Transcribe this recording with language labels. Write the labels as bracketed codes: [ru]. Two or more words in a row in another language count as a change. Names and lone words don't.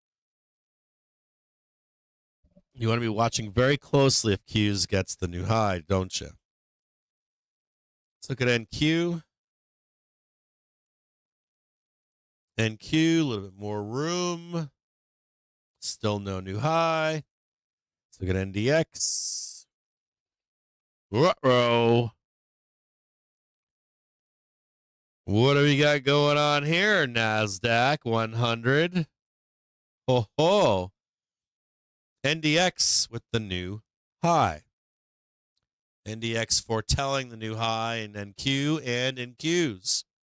[en] You want to be watching very closely if Qs gets the new high, don't you? Let's look at NQ. NQ, a little bit more room. Still no new high. Let's look at NDX. Ruh-roh. What do we got going on here? Nasdaq 100. Ho ho. NDX with the new high. NDX foretelling the new high in NQ and in Qs.